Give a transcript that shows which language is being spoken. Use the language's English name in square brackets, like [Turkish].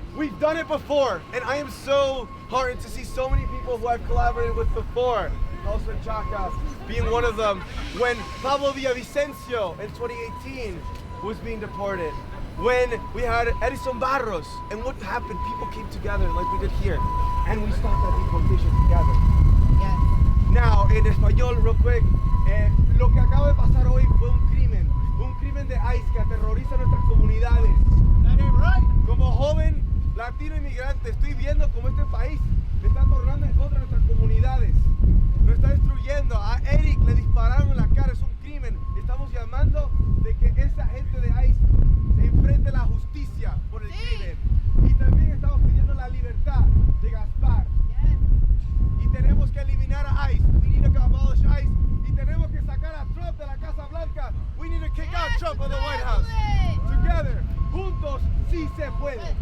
[English] We've done it before, and I am so heartened to see so many people who I've collaborated with before. Also Chaka being one of them. When Pablo Villavicencio in 2018 was being deported. When we had Edison Barros, and what happened? People came together like we did here, and we stopped that deportation together. Yes. Now, [Spanish] en español, [English] real quick, [Spanish] lo que acaba de pasar hoy fue un crimen de ICE que aterroriza nuestras comunidades. Como joven latino inmigrante, estoy viendo cómo este país está tornando en contra de nuestras comunidades. Lo está destruyendo. A Eric le dispararon en la cara, es un crimen. Estamos llamando de que esa gente de ICE se enfrente a la justicia por el crimen. Y también estamos pidiendo la libertad de Gaspar. Y tenemos que eliminar a ICE. [English] We need to abolish ICE. [Spanish] Y tenemos que sacar a Trump de la Casa Blanca. [English] We need to kick out Trump of the White House. Together, [Spanish] juntos, sí se puede.